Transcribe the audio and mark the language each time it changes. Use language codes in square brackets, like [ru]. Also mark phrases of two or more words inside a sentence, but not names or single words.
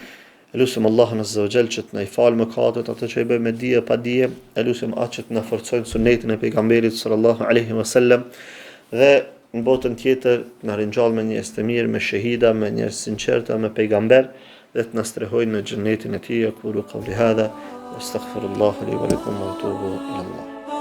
[sq] Elusim Allahun [ar] عز وجل [sq] që të na i falë mëkatet, ato që i bëjmë me dije pa dije. Elusim atë që të na forcojnë sunetin e pejgamberit [ar] صلى الله عليه وسلم, [sq] dhe në botën tjetër na ringjall me njerëz të mirë, me shahida, me njerëz sinqerta, me pejgamber, dhe të na strehojnë në xhenetin e tij. [ar] أقول قولي هذا أستغفر الله لي ولكم وأتوب إلى الله.